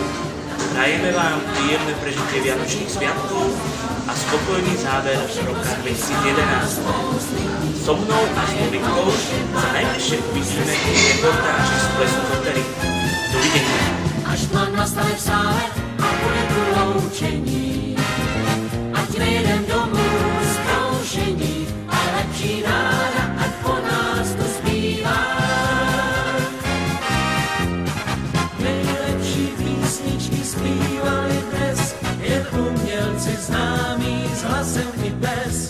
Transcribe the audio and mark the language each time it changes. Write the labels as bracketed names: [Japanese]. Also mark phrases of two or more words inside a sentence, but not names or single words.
[Slovak] Prajeme vám príjemné prežitie Vianočných sviatkov a spokojný záver roka 2011. So mnou a s Movikou sa najbližšie uvidíme v reportáži z plesu Kotery. Dovidenia. [Czech] Až plán nastane v sále a bude tu loučení, ať nejdem domů z kroužení, a lepší ráda, ať po nás to zpívá. Nejlepší písničky zpívali dnes, jen umělci známí s hlasem i bez.